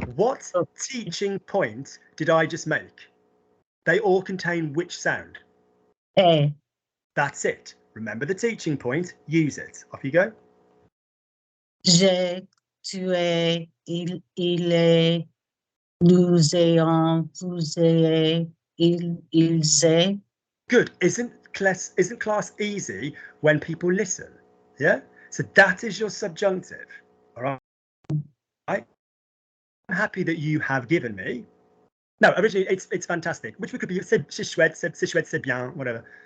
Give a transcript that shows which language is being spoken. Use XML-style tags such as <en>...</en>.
<en>What teaching point did I just make? They all contain which sound?</en> <fr>est,</fr> <en>That's it. Remember the teaching point. Use it. Off you go.</en> <fr>j'ai, tu es, il est, nous ayons, vous ayez, ils aient.</fr> <en>Good. Isn't class easy when people listen? Yeah. So that is your subjunctive. All right. I'm happy that you have given me. No, originally it's fantastic. Which we could be</en> <fr>c'est chouette, c'est bien,</fr> <en>whatever.</en>